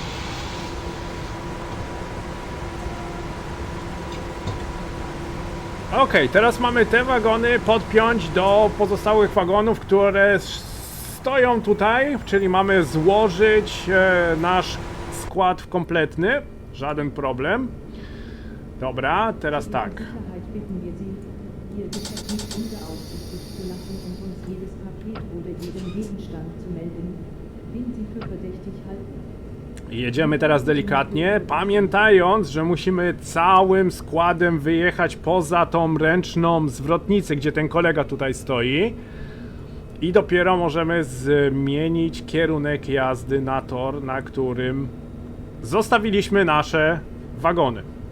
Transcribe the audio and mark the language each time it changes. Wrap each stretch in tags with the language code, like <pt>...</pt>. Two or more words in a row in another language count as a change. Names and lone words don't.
<pl>Okej, teraz mamy te wagony podpiąć do pozostałych wagonów, które stoją tutaj, czyli mamy złożyć nasz skład kompletny. Żaden problem. Dobra, teraz tak.</pl> <de>Sicherheit bitten wir Sie, Ihr Geschäft nicht unbeaufsichtigt zu lassen und uns jedes Paket oder jeden Gegenstand zu melden, den Sie für verdächtig halten.</de> <pl>Jedziemy teraz delikatnie, pamiętając, że musimy całym składem wyjechać poza tą ręczną zwrotnicę, gdzie ten kolega tutaj stoi. I dopiero możemy zmienić kierunek jazdy na tor, na którym zostawiliśmy nasze wagony.</pl>